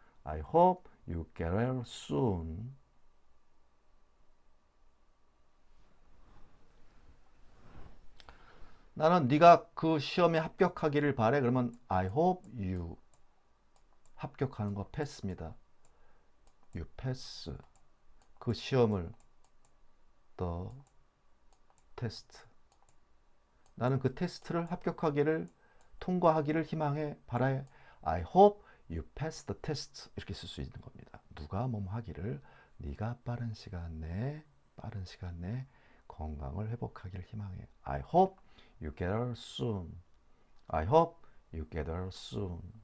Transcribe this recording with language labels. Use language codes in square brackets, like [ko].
[en] I hope you get well soon. [ko] 나는 네가 그 시험에 합격하기를 바래. 그러면 [en] I hope you [ko] 합격하는 거 패스입니다. [en] You pass [ko] 그 시험을 [en] the test. [ko] 나는 그 테스트를 합격하기를 통과하기를 희망해 바라해. [en] I hope you pass the test. [ko] 이렇게 쓸 수 있는 겁니다. 누가 몸 하기를 네가 빠른 시간 내에 건강을 회복하기를 희망해. [en] I hope you get well soon. I hope you get well soon.